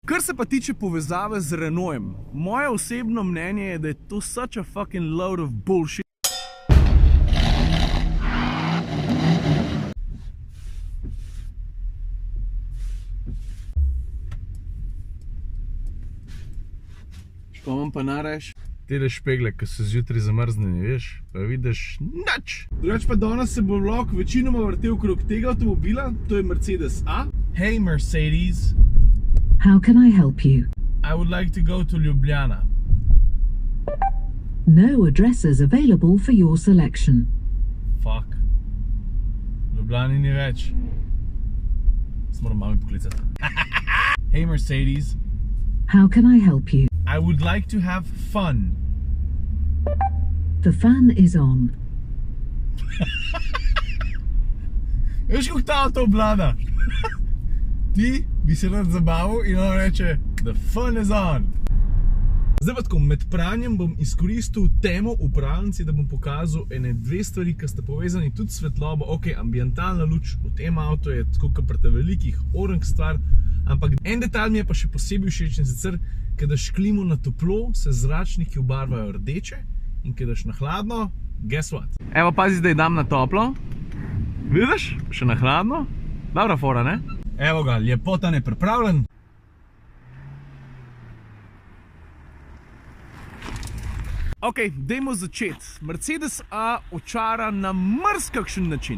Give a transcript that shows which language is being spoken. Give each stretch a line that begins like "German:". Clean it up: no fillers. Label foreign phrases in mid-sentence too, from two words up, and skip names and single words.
Slovenian: Kar se pa tiče povezave z Renaultom, moje osebno mnenje je, da je to
English: such a fucking load of bullshit.
Slovenian: Što imam pa nareš? Tele špegle, ki so zjutraj zamrznjeni, veš, pa vidiš nič. Drugač pa danes se bo vlog večinoma vrtel okrog tega avtomobila, to je Mercedes A.
English: Hey Mercedes. How can I help you? I would like to go to Ljubljana. No addresses available for your selection. Fuck.
Slovenian: Ljubljani ni več. Moram mami poklicati.
English: Hey Mercedes. How can I help you? I would like to have fun. The fan is on.
Slovenian: Veš, kako ta avto oblada? Ti bi se rad zabaval in on reče,
English: the fun is on.
Slovenian: Zdaj pa tako, med pranjem bom izkoristil temo v pralnici, da bom pokazal ene dve stvari, ki sta povezani tudi s svetlobo. Ok, ambientalna luč v tem avtu je tako kot pri velikih orang stvar, ampak en detalj mi je pa še posebej všeč, in sicer, ko daš klimo na toplo, se zračniki obarvajo rdeče, in ko daš na hladno,
English: guess what?
Slovenian: Evo, pazi, zdaj dam na toplo. Vidiš? Še na hladno. Dobra fora, ne? Evo ga, lepota ne pripravljen. Ok, dajmo začeti. Mercedes A očara na marsikakšen način.